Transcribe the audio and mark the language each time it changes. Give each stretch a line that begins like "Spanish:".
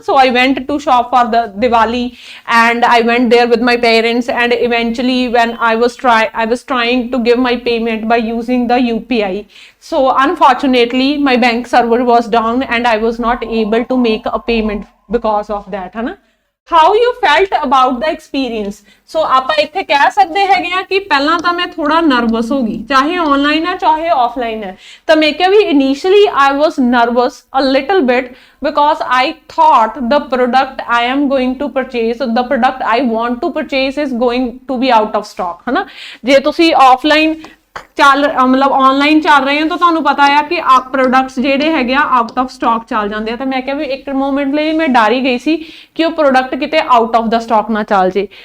English: so I went to shop for the Diwali and I went there with my parents, and eventually when I was trying to give my payment by using the UPI, so unfortunately my bank server was down and I was not able to make a payment because of that,
Hindi: है ना।
English: how you felt about the experience।
Punjabi: so ਆਪਾਂ ਇੱਥੇ ਕਹਿ ਸਕਦੇ ਹੈਗੇ ਆ ਕਿ ਪਹਿਲਾਂ ਤਾਂ ਮੈਂ ਥੋੜਾ ਨਰਵਸ ਹੋ ਗਈ, ਚਾਹੇ ਆਨਲਾਈਨ ਹੈ ਚਾਹੇ ਆਫਲਾਈਨ ਹੈ। ਤਾਂ ਮੈਂ ਕਿਹਾ ਵੀ
English: initially I was nervous a little bit because I thought the product I am going to purchase, the product I want to purchase is going to be out of stock,
Punjabi: ਹੈ ਨਾ। ਜੇ ਤੁਸੀਂ offline ਮਤਲਬ online ਚੱਲ ਰਹੇ ਹੋ ਤਾਂ ਤੁਹਾਨੂੰ ਪਤਾ ਆ ਕਿ ਪ੍ਰੋਡਕਟਸ ਜਿਹੜੇ ਹੈਗੇ ਆ ਆਊਟ ਆਫ ਸਟਾਕ ਚੱਲ ਜਾਂਦੇ ਆ। ਤਾਂ ਮੈਂ ਕਿਹਾ ਵੀ ਇੱਕ ਮੂਮੈਂਟ ਲਈ ਮੈਂ ਡਰ ਹੀ ਗਈ ਸੀ ਕਿ ਉਹ ਪ੍ਰੋਡਕਟ ਕਿਤੇ ਆਊਟ ਆਫ ਦਾ ਸਟਾਕ ਨਾ ਚੱਲ ਜੇ।